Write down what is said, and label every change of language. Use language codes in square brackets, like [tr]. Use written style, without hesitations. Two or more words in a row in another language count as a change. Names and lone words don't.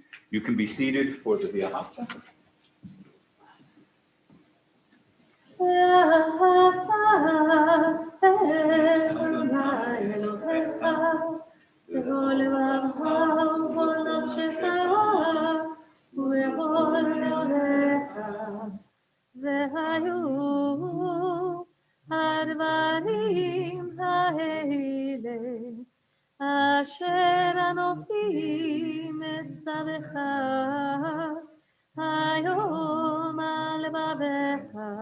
[en] You can be seated for the Via Hafta. [he] בכל לבבך ובכל נפשך ובכל מאודיך והיו הדברים האלה אשר אנוכי מצווך היום על לבבך